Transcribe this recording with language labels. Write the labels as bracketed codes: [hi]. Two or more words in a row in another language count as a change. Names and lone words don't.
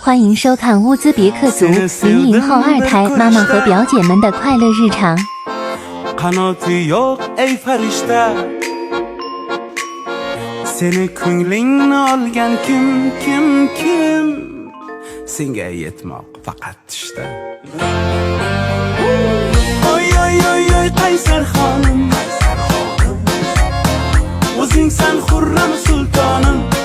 [zh] 欢迎收看乌兹别克族00后二胎妈妈和表姐们的快乐日常。 [uz] Qanoti yo'q ey farishta, seni ko'nglingni olgan kim? Senga yetmoq faqat tushda. Oy qaysar xonim, o'zing san xurram sultonim.